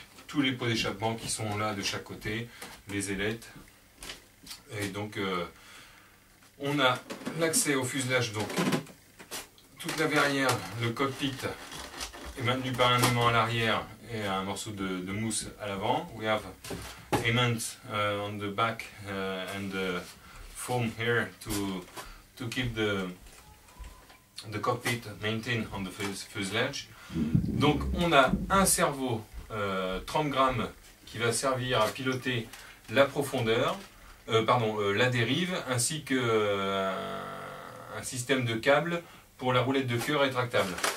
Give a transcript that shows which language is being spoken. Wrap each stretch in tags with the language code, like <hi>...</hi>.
<fr>tous les pots d'échappement qui sont là de chaque côté, les ailettes. Et donc on a l'accès au fuselage, donc toute la verrière, le cockpit est maintenu par un aimant à l'arrière et un morceau de mousse à l'avant.</fr> <en>We have aimant on the back and foam here to keep the cockpit maintained on the fuselage.</en> <fr>Donc on a un cerveau 30 grammes qui va servir à piloter la profondeur, la dérive, ainsi que un système de câble pour la roulette de queue rétractable.</fr>